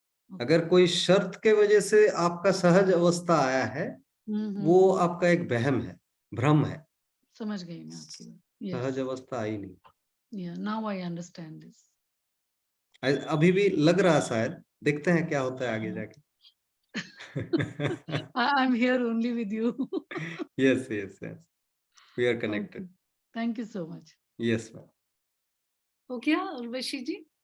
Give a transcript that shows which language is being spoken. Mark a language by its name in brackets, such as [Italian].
[Hindi] अगर कोई शर्त के वजह से आपका सहज अवस्था आया है, वो आपका एक वहम है, भ्रम है। समझ गई मैं आपकी बात। सहज अवस्था आई नहीं। [English] Yeah, now I understand this. [Hindi] अभी भी लग रहा शायद, देखते हैं क्या होता है आगे जाके। [English] I'm here only with you. Yes. We are connected. Okay. Thank you so much. Yes, ma'am. [Hindi] हो गया उर्वशी जी?